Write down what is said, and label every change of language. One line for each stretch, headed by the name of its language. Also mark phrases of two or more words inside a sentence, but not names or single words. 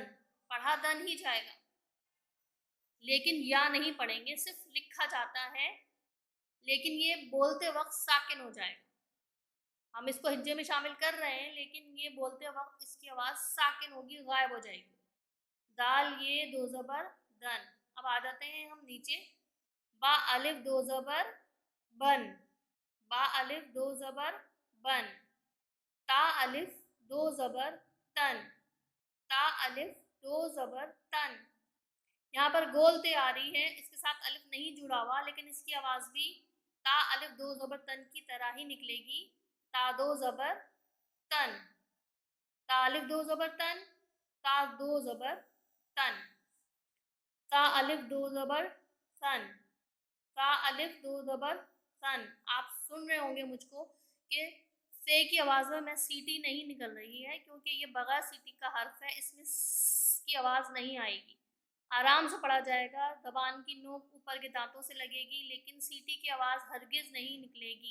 Urdu: پڑھا دن ہی جائے گا لیکن یا نہیں پڑھیں گے، صرف لکھا جاتا ہے لیکن یہ بولتے وقت ساکن ہو جائے گا. ہم اس کو ہجے میں شامل کر رہے ہیں لیکن یہ بولتے وقت اس کی آواز ساکن ہوگی، غائب ہو جائے گی. دال یہ دو زبر دن. اب آ جاتے ہیں ہم نیچے. با الف دو زبر بن. با الف دو زبر بن. تا الف دو زبر تن. تا الف دو زبر تن. یہاں پر گول تے آ رہی ہے، اس کے ساتھ الف نہیں جڑا ہوا لیکن اس کی آواز بھی تا الف دو زبر تن کی طرح ہی نکلے گی. تا دو زبر تن. تا الف دو زبر تن. تا دو زبر تن. تا الف دو زبر تن. تا الف دو زبر تن. آپ سن رہے ہوں گے مجھ کو کہ سے کی آواز میں سیٹی نہیں نکل رہی ہے کیونکہ یہ بغیر سیٹی کا حرف ہے، اس میں کی آواز نہیں آئے گی. آرام سے پڑھا جائے گا. زبان کی نوک اوپر کے دانتوں سے لگے گی لیکن سیٹی کی آواز ہرگز نہیں نکلے گی.